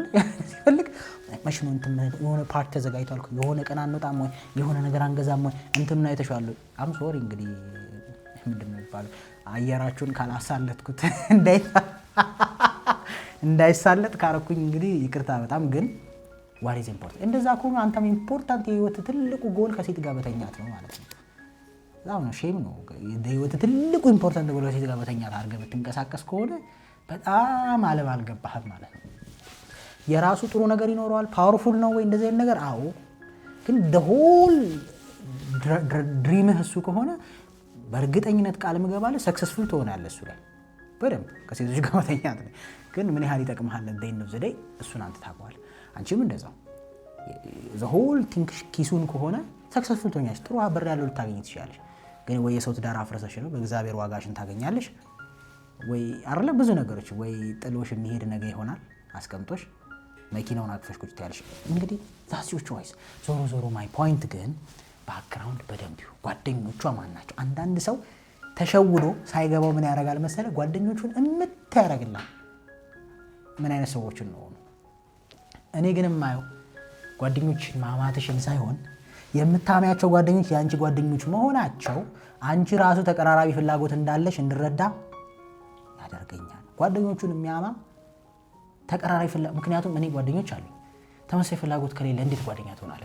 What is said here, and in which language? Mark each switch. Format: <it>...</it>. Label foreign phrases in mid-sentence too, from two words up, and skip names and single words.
<am>ሲፈልግ ማሽኑ እንትን የሆነ ፓርት ተዘጋጅቷል፣ የሆነ ቀን አንወጣም ወይ የሆነ ነገር አንገዛም ወይ እንትንና የተሻለ</am> <en>am sorry</en> <am>እንግዲህ ምንድነው የሚባለው አየራችሁን ካላሳለጥኩት እንዳይሳለጥ ካረኩኝ እንግዲህ ይቅርታ በጣም ግን</am> <en>what is</en> <am>important እንደዛ ከሆነ አንተም ኢምፖርታንት የህይወት ትልቁ ጎል ከሴት ጋር በተኛት ነው ማለት ነው። ዛው ነው ሼም ነው የህይወት ትልቁ ኢምፖርታንት ጎል ከሴት ጋር በተኛት አድርገህ ብትንቀሳቀስ ከሆነ በጣም አለም አልገባህም ማለት ነው። የራሱ ጥሩ ነገር ይኖረዋል። ፓወርፉል ነው ወይ እንደዚህ አይነት ነገር አዎ። ግን</am> <en>the whole</en> <am>ድሪምህ እሱ ከሆነ በእርግጠኝነት ቃል ምገባለህ ሰክሰስፉል ትሆናለህ እሱ ላይ በደንብ ከሴቶች ጋር በተኛት። ግን ምን ያህል ይጠቅምሃል እንደዚህ ነው ዘዴ እሱን አንተ ታውቀዋለህ። አንቺም እንደዛው</am> <en>the whole think</en> <am>ኪሱን ከሆነ ሰክሰስፉል ትሆኛለሽ። ጥሩ አበር ያለው ልታገኝ ትችላለሽ። ግን ወይ የሰው ትዳር አፍረሰሽ ነው በእግዚአብሔር ዋጋሽን ታገኛለሽ ወይ አይደለ? ብዙ ነገሮች ወይ ጥሎሽ የሚሄድ ነገር ይሆናል አስቀምጦሽ መኪናውን አቅፈሽ ቁጭ ትያለሽ። እንግዲህ</am> <en>that's your choice።</en> <am>ዞሮ</am> <en>my point</en> <am>ግን ባክግራውንድ በደንብ ይሁን። ጓደኞቿ ማን ናቸው? አንዳንድ ሰው ተሸውዶ ሳይገባው ምን ያደርጋል መሰለ ጓደኞቹን ያደርግልሃል። ምን አይነት ሰዎችን ነው? እኔ ግን የማየው ጓደኞችን ማማትሽን ሳይሆን የምታሚያቸው ጓደኞች የአንቺ ጓደኞች መሆናቸው አንቺ ራሱ ተቀራራቢ ፍላጎት እንዳለሽ እንድረዳ ያደርገኛል። ጓደኞቹን የሚያማ ተቀራራቢ ፍላጎት ምክንያቱም እኔ ጓደኞች አሉኝ። ተመሳሳይ ፍላጎት ከሌለ እንዴት ጓደኛ ትሆናለህ?</am>